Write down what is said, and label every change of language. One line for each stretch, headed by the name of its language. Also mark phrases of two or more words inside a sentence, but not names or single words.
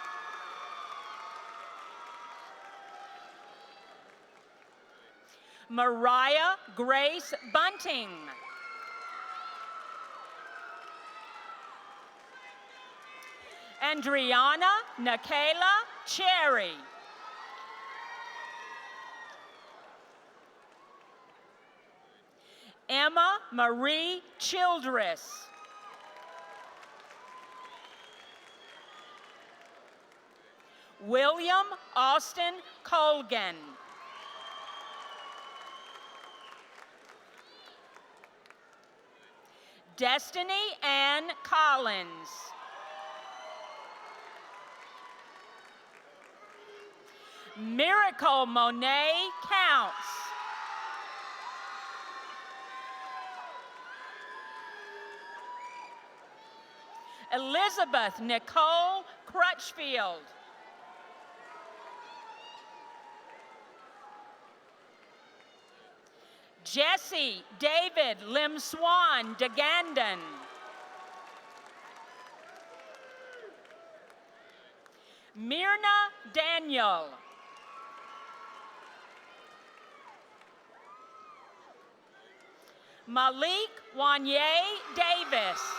English: Mariah Grace Bunting. Andriana Nikayla Cherry. Emma Marie Childress. William Austin Colgan. Destiny Ann Collins. Miracle Monet Counts. Elizabeth Nicole Crutchfield. Jesse David Lim Swan DeGandon. Myrna Daniel. Malik Wanye Davis.